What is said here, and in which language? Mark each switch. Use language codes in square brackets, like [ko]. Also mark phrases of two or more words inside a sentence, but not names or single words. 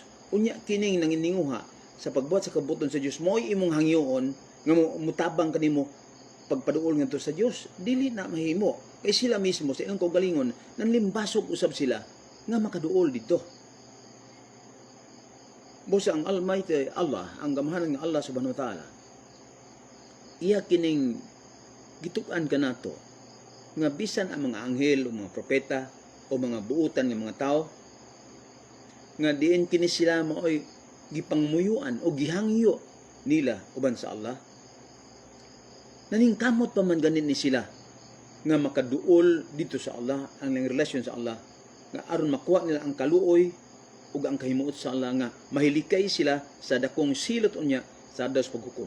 [ceb] Unya kining nangininguha sa pagbuhat sa kabubuton sa Dios mo'y imong hangyoon nga mutabang kanimo pagpaduol ngadto sa Dios. Dili na mahimo. Kay sila mismo sa ilang kaugalingon nanlimbasog usab sila nga makaduol dito. Busa ang Almighty Allah, ang gamahanan nga [ar] الله سبحانه وتعالى, [ceb] iya kining gitukan kanato nga bisan ang mga anghel o mga propeta o mga buutan ng mga tao nga diin kini sila maoy gipangmuyuan o gihangyo nila uban sa Allah, naningkamot pa man ganin ni sila nga makaduol dito sa Allah, ang relasyon sa Allah, nga aron makuha nila ang kaluoy ug ang kahimuot sa Allah nga mahilikay sila sa dakong silot unya sa adlaw sa paghukom.